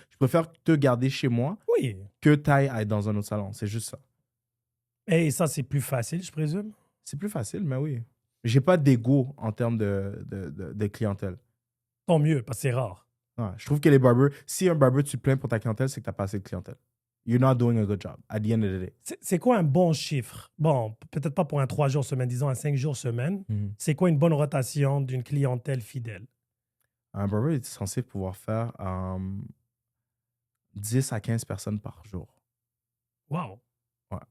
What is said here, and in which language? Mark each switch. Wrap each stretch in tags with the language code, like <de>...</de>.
<fr>Je préfère te garder chez moi que tu ailles être dans un autre salon. C'est juste ça. Et ça, c'est plus facile, je présume? C'est plus facile, mais oui. J'ai pas d'ego en termes de clientèle. Tant mieux, parce que c'est rare. Ouais, je trouve que les barbers, si un barber, tu te plains pour ta clientèle, c'est que tu n'as pas assez de clientèle.</fr> <en>You're not doing a good job at the end of the day.</en> <fr>C'est quoi un bon chiffre? Bon, peut-être pas pour un 3 jours semaine, disons un 5 jours semaine. Mhm. C'est quoi une bonne rotation d'une clientèle fidèle? Un barber est censé pouvoir faire 10 à 15 personnes par jour. Wow. Ouais.</fr>